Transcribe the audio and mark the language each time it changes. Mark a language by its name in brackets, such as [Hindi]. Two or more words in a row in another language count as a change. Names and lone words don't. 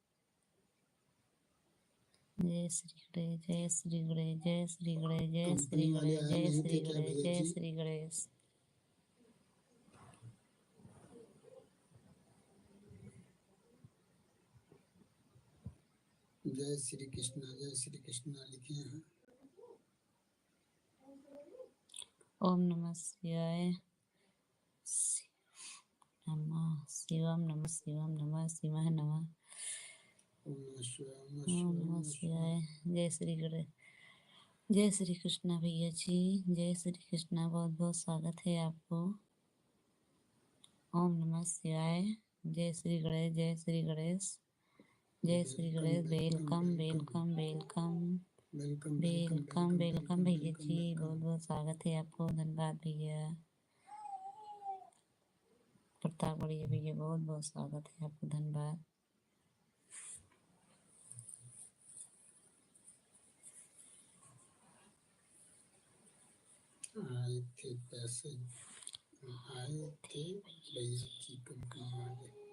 [Hindi] जय श्री गणेश, जय श्री गणेश, जय श्री गणेश, जय श्री गणेश, जय श्री गणेश, जय श्री गणेश। जय श्री कृष्णा, जय श्री कृष्णा लिखे हैं। [Sanskrit] ओम नमः शिवाय, नमः शिवम, नमः शिवम, नमः शिवाय, नमः ओम नमः शिवाय। [Hindi] जय श्री गणेश, जय श्री कृष्णा भैया जी, जय श्री कृष्णा। बहुत बहुत स्वागत है आपको। [Sanskrit] ओम नमः शिवाय, [Hindi] जय श्री गणेश, जय श्री गणेश, जय श्री गणेश। [English] welcome welcome welcome welcome welcome [Hindi] भैया जी, बहुत बहुत स्वागत है आपको। धन्यवाद भैया। प्रताप बढ़िया भैया, बहुत बहुत स्वागत है आपको। धन्यवाद। आए थे पैसे, आए थे भैया जी कंपनी वाले।